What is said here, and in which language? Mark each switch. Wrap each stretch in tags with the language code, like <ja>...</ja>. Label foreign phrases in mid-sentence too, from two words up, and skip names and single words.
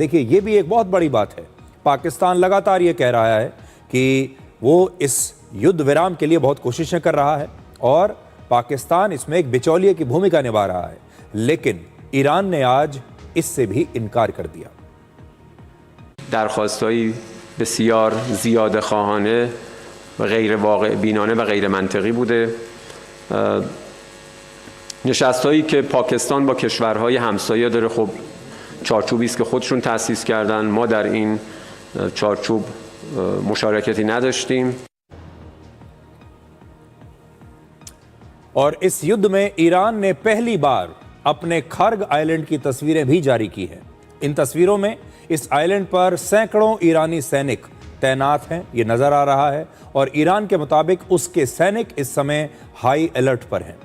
<hi>देखिए, ये भी एक बहुत बड़ी बात है। पाकिस्तान लगातार ये कह रहा है कि वो इस युद्ध विराम के लिए बहुत कोशिशें कर रहा है और पाकिस्तान इसमें एक बिचौलिए की भूमिका निभा रहा है, लेकिन ईरान ने आज इससे भी इनकार कर दिया।</hi> <fa>दरख्वास्त‌های بسیار زیاده‌خواهانه و غیر واقع بینانه و غیر منطقی بوده. نشست‌هایی که پاکستان با کشورهای همسایه داره، خب چارچوبی است که خودشون تأسیس کردن. ما در این چارچوب مشارکتی نداشتیم.</fa> <hi>और इस युद्ध में ईरान ने पहली बार अपने खर्ग आइलैंड की तस्वीरें भी जारी की हैं। इन तस्वीरों में इस आइलैंड पर सैकड़ों ईरानी सैनिक तैनात हैं, ये नजर आ रहा है और ईरान के मुताबिक उसके सैनिक इस समय</hi> <en>high alert</en> <hi>पर हैं।</hi>